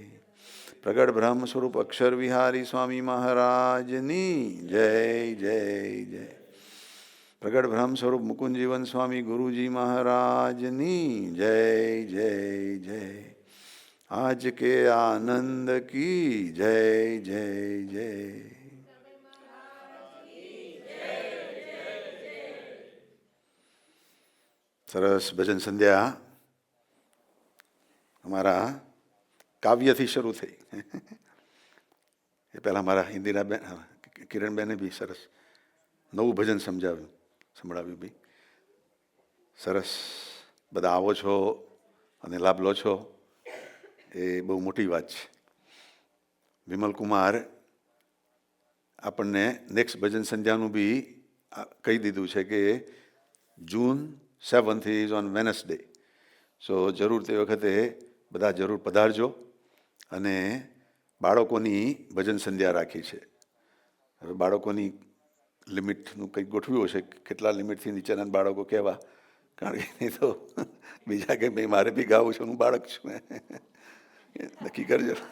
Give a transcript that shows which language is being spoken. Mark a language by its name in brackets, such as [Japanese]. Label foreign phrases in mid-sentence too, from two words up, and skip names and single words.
[Gujarati] પ્રગટ બ્રહ્મ સ્વરૂપ અક્ષર વિહારી સ્વામી મહારાજની જય જય જય। પ્રગટ બ્રહ્મ સ્વરૂપ મુકુંદ જીવન સ્વામી ગુરુજી મહારાજની જય જય જય। [Hindi] आज के आनंद की जय जय जय। [Gujarati] સરસ ભજન સંધ્યા અમારા કાવ્યથી શરૂ થઈ. એ પહેલાં મારા ઇન્દિરાબેન કિરણબેને બી સરસ નવું ભજન સંભળાવ્યું બી સરસ. બધા આવો છો અને લાભ લો છો એ બહુ મોટી વાત છે. વિમલ કુમાર આપણને નેક્સ્ટ ભજન સંધ્યાનું બી કહી દીધું છે કે જૂન [English] 7th is on Wednesday. [Gujarati] સો જરૂર તે વખતે બધા જરૂર પધારજો. અને બાળકોની ભજન સંધ્યા રાખી છે. હવે બાળકોની લિમિટનું કંઈક ગોઠવ્યું હશે, કેટલા લિમિટથી નીચેના બાળકો કહેવા, કારણ કે નહીં તો બીજા કે ભાઈ મારે બી ગાવું છે, હું બાળક છું, નક્કી કરજો.